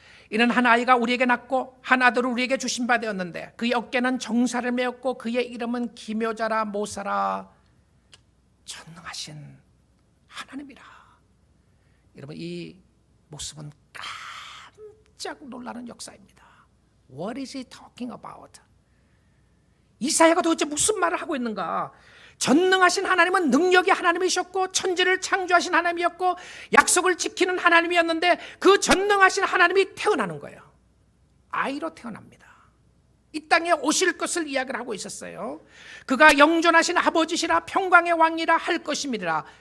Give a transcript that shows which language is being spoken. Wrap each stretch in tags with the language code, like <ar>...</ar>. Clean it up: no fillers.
<ko>이는 한 아이가 우리에게 낳고 한 아들을 우리에게 주신 바 되었는데 그의 어깨는 정사를 메었고 그의 이름은 기묘자라 모사라. 전능하신 하나님이라. 여러분, 이 모습은 깜짝 놀라는 역사입니다.</ko> <en>What is he talking about?</en> <ko>이사야가 도대체 무슨 말을 하고 있는가? 전능하신 하나님은 능력의 하나님이셨고 천지를 창조하신 하나님이었고 약속을 지키는 하나님이었는데 그 전능하신 하나님이 태어나는 거예요. 아이로 태어납니다. 이 땅에 오실 것을 이야기를 하고 있었어요. 그가 영존하신 아버지시라 평강의 왕이라 할 것임이라.</ko>